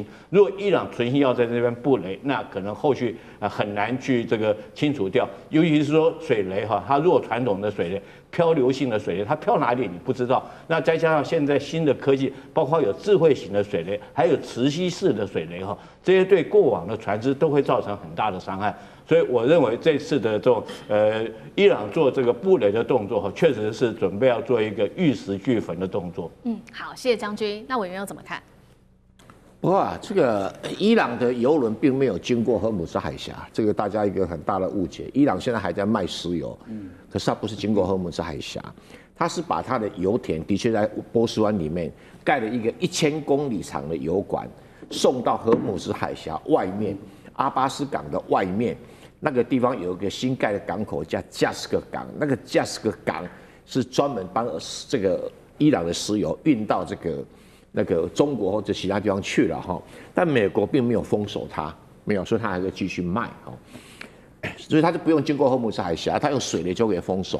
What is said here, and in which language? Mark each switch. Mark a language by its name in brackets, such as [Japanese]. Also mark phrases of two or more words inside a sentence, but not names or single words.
[Chinese] 如果伊朗存心要在這邊布雷，那可能後續很難去這個清除掉。尤其是說水雷哈，它如果傳統的水雷，漂流性的水雷，它飄哪裡你不知道。那再加上現在新的科技，包括有智慧型的水雷，還有磁吸式的水雷哈，這些對過往的船只都會造成很大的傷害。所以我認為這次的這種伊朗做這個布雷的動作哈，確實是準備要做一個玉石俱焚的動作。好，謝謝將軍。那委員又怎麼看？不過這個伊朗的油輪並沒有經過荷姆茲海峽，這個大家一個很大的誤解。伊朗現在還在賣石油，可是它不是經過荷姆茲海峽，它是把它的油田的確在波斯灣裡面蓋了一個1000公里長的油管，送到荷姆茲海峽外面阿巴斯港的外面。那個地方有一個新蓋的港口叫加斯克港，那個加斯克港是專門幫這個伊朗的石油運到那個中國或者其他地方去了哈。但美國並沒有封鎖它，沒有，所以它還可以繼續賣哦。所以它就不用經過荷姆茲海峽，它用水雷就可以封鎖。